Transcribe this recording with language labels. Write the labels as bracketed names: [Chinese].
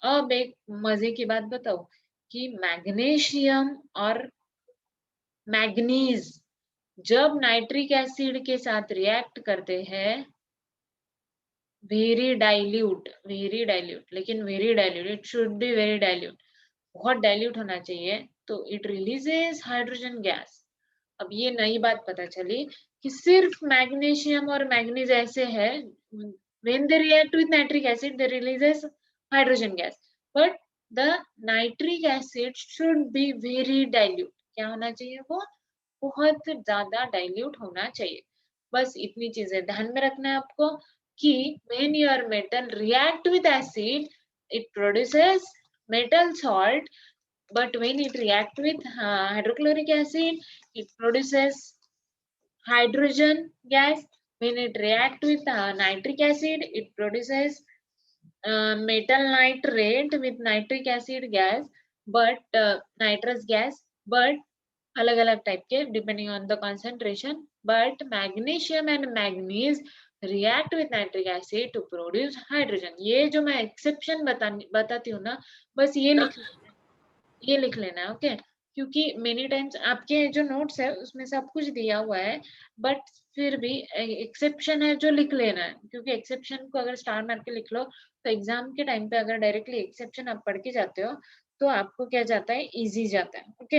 [Hindi] अब एक मजे की बात बताओ कि मैग्नीशियम और मैग्नीज जब नाइट्रिक एसिड के साथ रिएक्ट करते हैं, वेरी डाइल्यूट, लेकिन very dilute, [English] it should be very dilute, [Hindi] बहुत डाइल्यूट होना चाहिए, तो [English] It releases hydrogen gas. [Hindi] अब ये नई बात पता चली कि सिर्फ मैग्नीशियम और मैग्नीज ऐसे है, [English] when they react with nitric acid they releases hydrogen gas, but the nitric acid should be very dilute। [Hindi] क्या होना चाहिए वो, बहुत ज्यादा डाइल्यूट होना चाहिए। बस इतनी चीजें ध्यान में रखना है आपको कि [English] when your metal react with acid it produces metal salt, but when it react with hydrochloric acid it produces hydrogen gas. When it react with nitric acid it produces metal nitrate with nitric acid gas, but nitrous gas, but [Hindi] अलग अलग type के [English] Depending on the concentration. But magnesium and manganese react with nitric acid to produce hydrogen. [Hindi] ये जो मैं exception बताती हूँ ना, बस ये लिख लेना है। ओके, क्योंकि मेनी टाइम्स आपके जो नोट्स है उसमें सब कुछ दिया हुआ है, बट फिर भी एक्सेप्शन है जो लिख लेना है, क्योंकि एक्सेप्शन को अगर स्टार मार के लिख लो तो एग्जाम के टाइम पे अगर डायरेक्टली एक्सेप्शन आप पढ़ के जाते हो तो आपको क्या जाता है, इजी जाता है।